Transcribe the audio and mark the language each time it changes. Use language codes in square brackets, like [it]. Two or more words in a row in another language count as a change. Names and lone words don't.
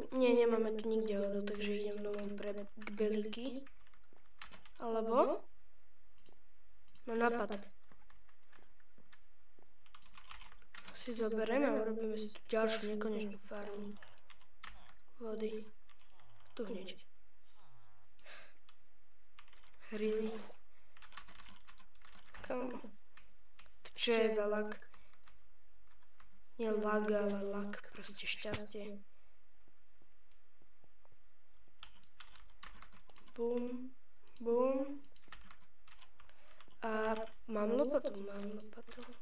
[sk] Nie, nemáme tu nikde vodu, takže idem domov k Beliky. Alebo... Mám nápad. Si zoberieme a urobíme si tu ďalšiu nekonečnú farmu vody. Tu hneď. [en] Really? Come on. [sk] Čo je za lak? Nie lag, ale lak. Proste šťastie. Bum. Bum. A mám lopatu? Mám lopatu.